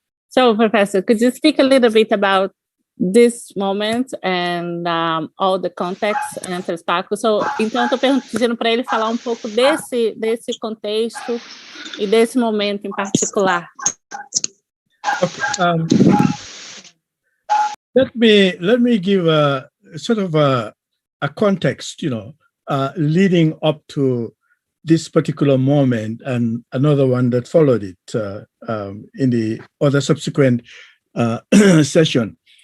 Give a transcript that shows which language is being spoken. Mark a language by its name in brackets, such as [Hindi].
[English] So, Professor, could you speak a little bit about this moment and all the context and Fespaco? [Portuguese] So, então, estou pedindo para ele falar um pouco desse contexto e desse momento em particular. [English] Okay. Let me give a sort of a context, leading up to this particular moment and another one that followed it in the other subsequent session.